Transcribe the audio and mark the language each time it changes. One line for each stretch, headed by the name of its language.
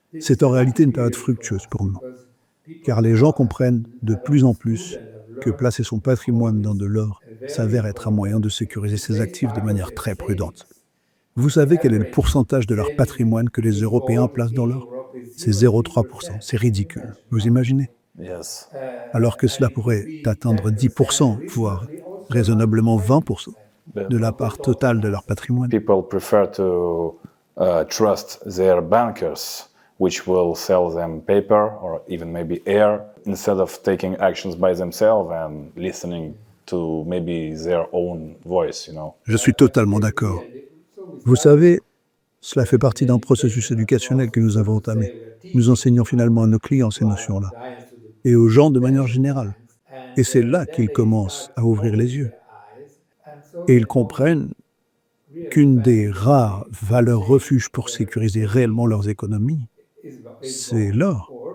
French: C'est en réalité une période fructueuse pour nous, car les gens comprennent de plus en plus que placer son patrimoine dans de l'or s'avère être un moyen de sécuriser ses actifs de manière très prudente. Vous savez quel est le pourcentage de leur patrimoine que les Européens placent dans l'or? C'est 0,3%, c'est ridicule, vous imaginez?
English: Yes.
French: Alors que cela pourrait atteindre 10%, voire raisonnablement 20% de la part totale de leur patrimoine.
English: People prefer to trust their bankers, which will sell them paper or even maybe air, instead of taking actions by themselves and listening to maybe their own voice, you know.
French: Je suis totalement d'accord. Vous savez, cela fait partie d'un processus éducationnel que nous avons entamé. Nous enseignons finalement à nos clients ces notions-là, et aux gens de manière générale. Et c'est là qu'ils commencent à ouvrir les yeux. Et ils comprennent qu'une des rares valeurs refuges pour sécuriser réellement leurs économies, c'est l'or.